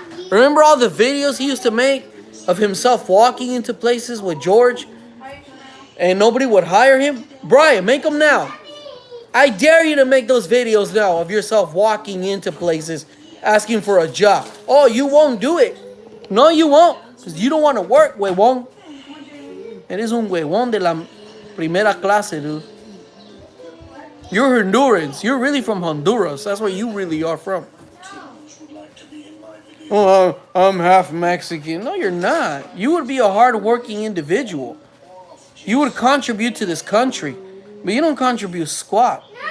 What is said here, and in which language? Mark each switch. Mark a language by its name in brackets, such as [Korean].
[English] Remember all the videos he used to make of himself walking into places with George? And nobody would hire him? Brian, make them now. I dare you to make those videos now of yourself walking into places asking for a job. Oh, you won't do it. No, you won't. Because you don't want to work, huevón. [Spanish] Eres un huevón de la primera clase, [English] dude. You're Hondurans. You're really from Honduras. That's where you really are from. Oh, I'm half Mexican. No, you're not. You would be a hard-working individual. You would contribute to this country, but you don't contribute squat.